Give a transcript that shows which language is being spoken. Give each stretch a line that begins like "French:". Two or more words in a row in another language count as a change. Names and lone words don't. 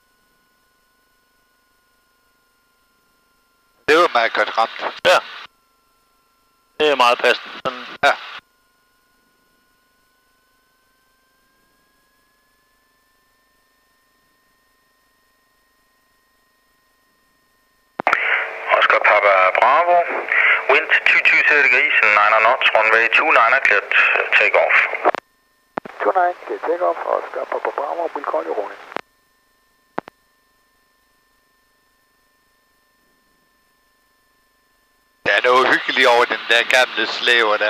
Danish: Det var meget godt ramt. Ja. Det er meget passende. Sådan. Ja.
English: Oscar Papa Bravo, wind 22 degrees and 9 knots, runway 29er cleared take off. 29, clear take off, Oscar Papa Bravo, will call you rolling.
Danish: Der er noget hyggeligt over den der gamle slæver der.